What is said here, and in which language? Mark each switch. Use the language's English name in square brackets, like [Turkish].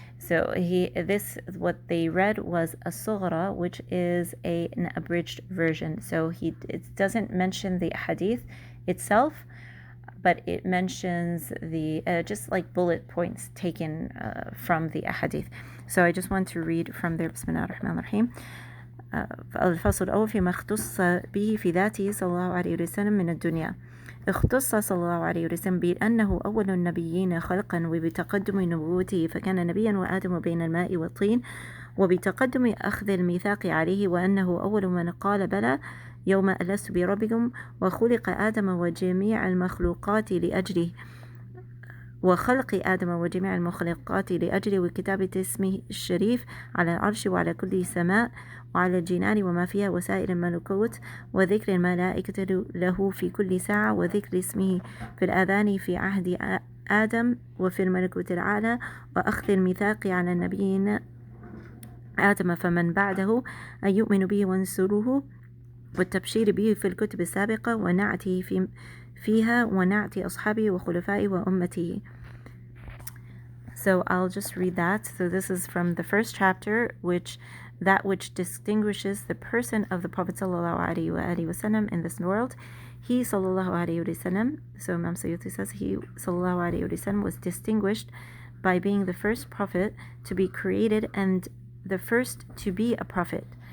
[English] So what they read was a Sughra, which is an abridged version. So it doesn't mention the hadith itself, but it mentions the just like bullet points taken from the hadith. So I just want to read from there. [Arabic] Bismillah ar-Rahman ar-Rahim. الفصل الأول فيما اختص به في ذاته صلى الله عليه وسلم من الدنيا. اختص صلى الله عليه وسلم بأنه أول النبيين خلقا، وبتقدم نبوته فكان نبيا وآدم بين الماء والطين، وبتقدم أخذ الميثاق عليه، وأنه أول من قال بلى يوم ألست بربكم، وخلق آدم وجميع المخلوقات لأجله، وخلق آدم وجميع المخلوقات لأجل كتابة اسمه الشريف على العرش وعلى كل سماء وعلى الجنان وما فيها وسائر الملكوت وذكر الملائكة له في كل ساعة وذكر اسمه في الآذان في عهد آدم وفي الملكوت الأعلى وأخذ الميثاق على النبيين آدم فمن بعده أن يؤمن به ونصره والتبشير به في الكتب السابقة ونعته فيها ونعت أصحابه وخلفائه وأمته. [English] So I'll just read that. So this is from the first chapter, that which distinguishes the person of the Prophet ﷺ in this world. He ﷺ, so Imam Suyuti says, he ﷺ was distinguished by being the first prophet to be created and the first to be a prophet.